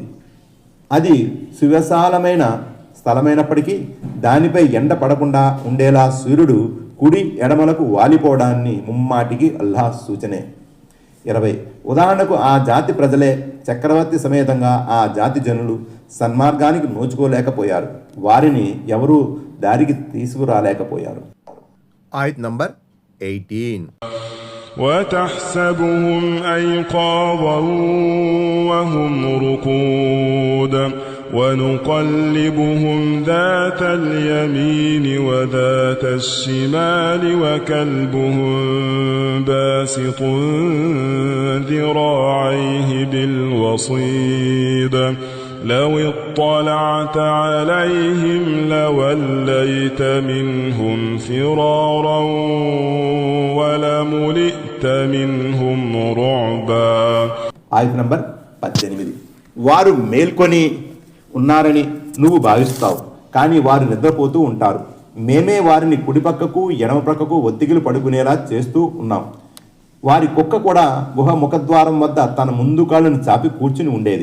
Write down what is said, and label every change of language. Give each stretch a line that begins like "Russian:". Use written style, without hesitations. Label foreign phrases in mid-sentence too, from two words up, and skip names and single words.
Telugu: అది సువిశాలమైన స్థలమైనప్పటికీ దానిపై ఎండ పడకుండా ఉండేలా సూర్యుడు కుడి ఎడమలకు వాలిపోవడాన్ని ముమ్మాటికి అల్లాహ్ సూచనే. 20. ఉదాహరణకు ఆ జాతి ప్రజలే చక్రవర్తి సమేతంగా ఆ జాతి జనులు సన్మార్గానికి నోచుకోలేకపోయారు, వారిని ఎవరూ దారికి తీసుకురాలేకపోయారు. ఆయత్ నంబర్ 18.
Arabic: وتحسبهم أيقاظا وهم رقود ونقلبهم ذات اليمين وذات الشمال وكلبهم باسط ذراعيه بالوصيد لو اطلعت عليهم لوليت منهم فرارا ولملئت منهم رعبا.
Telugu: ఆయత్ నంబర్ 18. వారు మేల్కొని ఉన్నారని నువ్వు భావిస్తావు, కానీ వారు నిద్రపోతూ ఉంటారు. మేమే వారిని కుడిపక్కకు ఎడమ ప్రక్కకు ఒత్తిగిలు పడుకునేలా చేస్తూ ఉన్నాం. వారి కుక్క కూడా గుహ ముఖద్వారం వద్ద తన ముందు కాళ్ళను చాపి కూర్చుని ఉండేది.